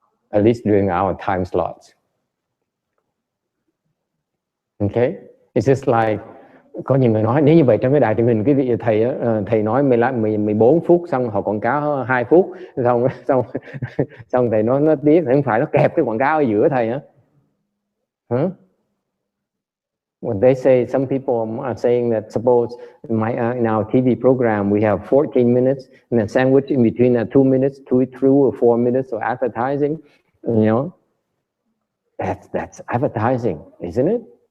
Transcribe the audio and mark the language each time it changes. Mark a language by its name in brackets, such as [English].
[English] At least during our time slots. Okay? It's just like, [Vietnamese] có nhiều người nói nếu như vậy trong cái đài truyền hình, cái vị thầy nói 14 phút xong họ quảng cáo 2 phút xong thầy nói nó tiếp, không phải nó kẹp cái quảng cáo ở giữa thầy hả? [English] When they say, some people are saying that suppose in our TV program we have 14 minutes and then sandwich in between that 2 minutes, 2 or 4 minutes of advertising, you know, that's advertising, isn't it?